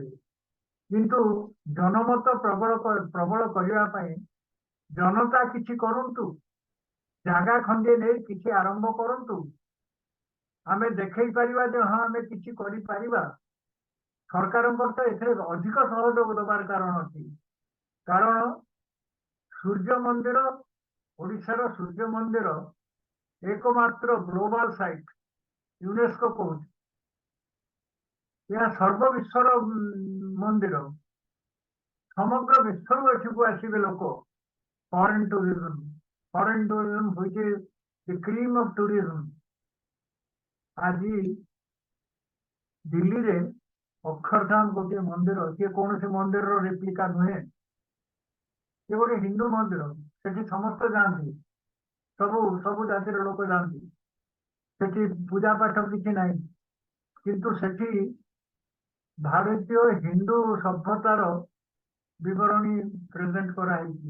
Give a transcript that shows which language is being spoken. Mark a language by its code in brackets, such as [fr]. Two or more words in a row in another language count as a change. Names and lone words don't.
[or] କିନ୍ତୁ ଜନମତ ପ୍ରବଳ କରିବା ପାଇଁ ଜନତା କିଛି କରନ୍ତୁ, ଜାଗା ଖଣ୍ଡିଏ ନେଇ କିଛି ଆରମ୍ଭ କରନ୍ତୁ। ଆମେ ଦେଖେଇ ପାରିବା ଯେ ହଁ ଆମେ କିଛି କରିପାରିବା। ସରକାରଙ୍କର ତ ଏଥିରେ ଅଧିକ ସହଯୋଗ ଦେବାର କାରଣ ଅଛି। କାରଣ ସୂର୍ଯ୍ୟ ମନ୍ଦିର, ଓଡ଼ିଶାର ସୂର୍ଯ୍ୟ ମନ୍ଦିର एकमात्र [en] global site [or] यूनेस्को कହୁଛି। ଏହା ସର୍ବବିଶ୍ୱର ମନ୍ଦିର। ସମଗ୍ର ବିଶ୍ୱରୁ ଏଠିକୁ ଆସିବେ ଲୋକ। [en] foreign tourism which is the cream of tourism। [or] ଆଜି ଦିଲ୍ଲୀରେ ଅକ୍ଷରଧାମ ଗୋଟିଏ ମନ୍ଦିର, ସିଏ କୌଣସି ମନ୍ଦିରର ରେପ୍ଲିକା ନୁହେଁ, ସେ ଗୋଟେ ହିନ୍ଦୁ ମନ୍ଦିର। ସେଠି ସମସ୍ତେ ଯାଆନ୍ତି, ସବୁ ଜାତିର ଲୋକ ଯାଆନ୍ତି। ସେଠି ପୂଜା ପାଠ କିଛି ନାହିଁ, କିନ୍ତୁ ସେଠି ଭାରତୀୟ ହିନ୍ଦୁ ସଭ୍ୟତାର ବିବରଣୀ ପ୍ରେଜେଣ୍ଟ କରାହେଇଛି।